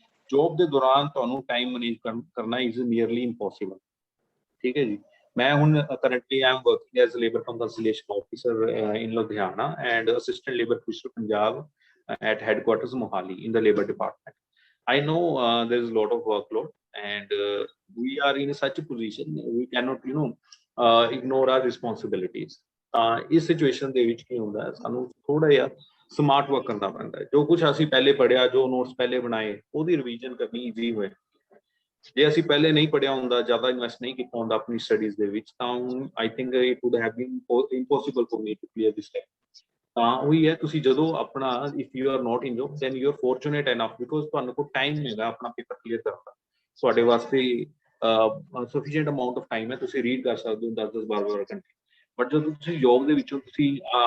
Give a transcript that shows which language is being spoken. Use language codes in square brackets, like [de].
[pa] Job ਦੇ ਦੌਰਾਨ ਤੁਹਾਨੂੰ ਟਾਈਮ ਮੈਨੇਜ ਕਰਨਾ [en] is nearly impossible [pa] ਠੀਕ ਹੈ ਜੀ ਮੈਂ ਹੁਣ [en] Currently I am working as labour conciliation officer in Ludhiana and assistant labour commissioner Punjab at headquarters Mohali in the labor department. I know there is a lot of workload and we are in such a position we cannot ignore our responsibilities. [pa] ਇਸ situation ਦੇ ਵਿੱਚ ਕੀ ਹੁੰਦਾ ਹੈ ਸਾਨੂੰ ਥੋੜਾ ਜਿਹਾ smart work ਕਰਨਾ ਪੈਂਦਾ ਹੈ ਜੋ ਕੁਝ ਅਸੀਂ ਪਹਿਲੇ ਪੜ੍ਹਿਆ ਜੋ ਨੋਟਸ ਪਹਿਲੇ ਬਣਾਏ ਉਹਦੀ ਰਿਵੀਜ਼ਨ ਕਰਨੀ ਈਜ਼ੀ ਹੋਏ ਜੇ ਅਸੀਂ ਪਹਿਲੇ ਨਹੀਂ ਪੜ੍ਹਿਆ ਹੁੰਦਾ ਜ਼ਿਆਦਾ ਇਨਵੈਸਟ ਨਹੀਂ ਕੀਤਾ ਹੁੰਦਾ ਆਪਣੀ ਸਟੱਡੀਜ਼ ਦੇ ਵਿੱਚ ਤਾਂ [en] I think it would have been impossible for me to clear this time [pa] ਤਾਂ ਉਹੀ ਹੈ ਤੁਸੀਂ ਜਦੋਂ ਆਪਣਾ [en] if you are not in job then you are fortunate enough because [pa] ਤੁਹਾਨੂੰ ਕੋਲ ਟਾਈਮ ਹੈਗਾ ਆਪਣਾ ਪੇਪਰ ਕਲੀਅਰ ਕਰਨ ਦਾ ਤੁਹਾਡੇ ਵਾਸਤੇ [en] sufficient amount of time [pa] ਹੈ ਤੁਸੀਂ ਰੀਡ ਕਰ ਸਕਦੇ ਹੋ 10-10 12 ਘੰਟੇ ਬਟ ਜਦੋਂ ਤੁਸੀਂ ਜੌਬ ਦੇ ਵਿੱਚੋਂ ਤੁਸੀਂ